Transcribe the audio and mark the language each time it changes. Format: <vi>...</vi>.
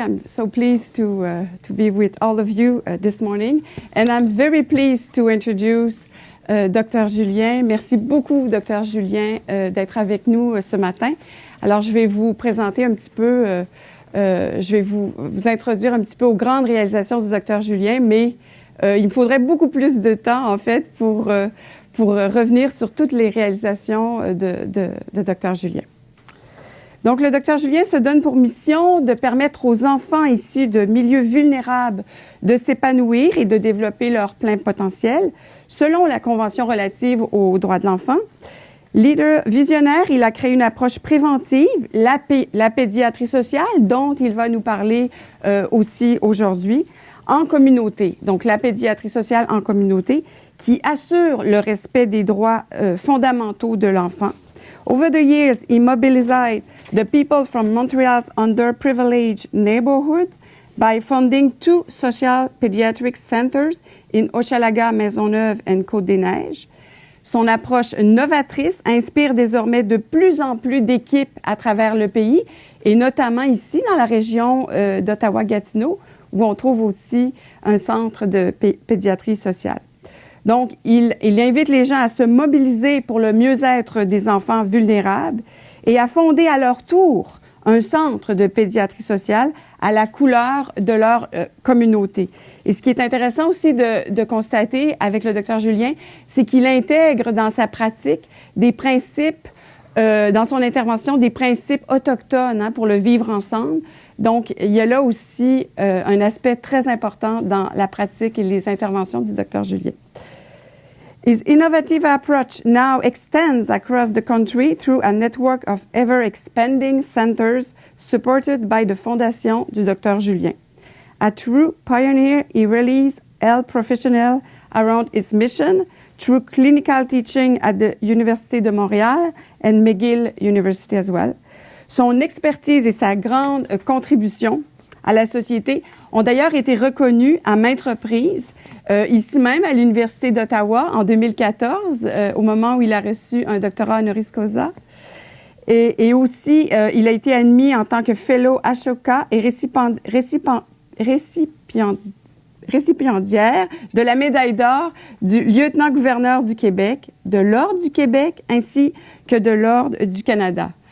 <en>I'm so pleased to be with all of you this morning. And I'm very pleased to introduce Dr.</en> <fr>Julien. Merci beaucoup, Dr. Julien, d'être avec nous ce matin. Alors, je vais vous présenter un petit peu, je vais vous introduire un petit peu aux grandes réalisations du Dr. Julien, mais il me faudrait beaucoup plus de temps, en fait, pour revenir sur toutes les réalisations de Dr. Julien. Donc, le Dr. Julien se donne pour mission de permettre aux enfants issus de milieux vulnérables de s'épanouir et de développer leur plein potentiel, selon la Convention relative aux droits de l'enfant. Leader visionnaire, il a créé une approche préventive, la pédiatrie sociale, dont il va nous parler aussi aujourd'hui, en communauté. Donc, la pédiatrie sociale en communauté, qui assure le respect des droits fondamentaux de l'enfant.</fr> <en>Over the years, he mobilized the people from Montreal's underprivileged neighborhood by funding 2 social pediatric centers in Hochelaga, Maisonneuve and Côte-des-Neiges.</en> <fr>Son approche novatrice inspire désormais de plus en plus d'équipes à travers le pays, et notamment ici dans la région d'Ottawa-Gatineau, où on trouve aussi un centre de pédiatrie sociale. Donc, il invite les gens à se mobiliser pour le mieux-être des enfants vulnérables et à fonder à leur tour un centre de pédiatrie sociale à la couleur de leur communauté. Et ce qui est intéressant aussi de constater avec le Dr. Julien, c'est qu'il intègre dans sa pratique des principes, dans son intervention, des principes autochtones pour le vivre ensemble. Donc, il y a là aussi un aspect très important dans la pratique et les interventions du Dr. Julien.</fr> <en>His innovative approach now extends across the country through a network of ever-expanding centers supported by the Fondation du Dr. Julien. A true pioneer, he rallies health professionals around his mission through clinical teaching at the Université de Montréal and McGill University as well.</en> <fr>Son expertise et sa grande contribution à la société ont d'ailleurs été reconnues à maintes reprises, ici même à l'Université d'Ottawa en 2014, au moment où il a reçu un doctorat honoris causa. Et aussi, il a été admis en tant que Fellow Ashoka et récipiendaire de la médaille d'or du lieutenant-gouverneur du Québec, de l'Ordre du Québec ainsi que de l'Ordre du Canada.</fr>